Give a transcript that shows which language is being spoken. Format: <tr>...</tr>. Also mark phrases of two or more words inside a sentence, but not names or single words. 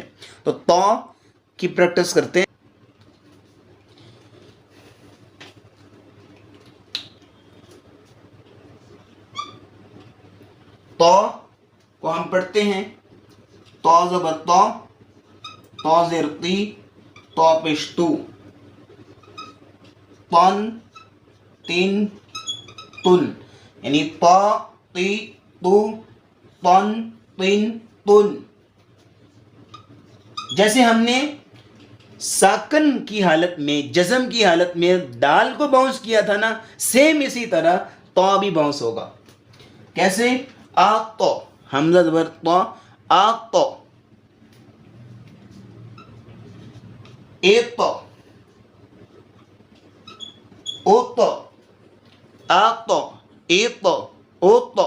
<ur>تو کی پریکٹس کرتے ہیں. تو کو ہم پڑھتے ہیں تو زبر تو، تو زیر تی، تو پشتو، تن، تین، تن، یعنی تو، تی، تو، تن، تین، تن. جیسے ہم نے ساکن کی حالت میں، جزم کی حالت میں دال کو باؤنس کیا تھا نا، سیم اسی طرح تو بھی باؤنس ہوگا. کیسے؟ تو، حمزہ زبر تو، تو، ایک تو، او تو، تو، ایک تو، او تو.</ur>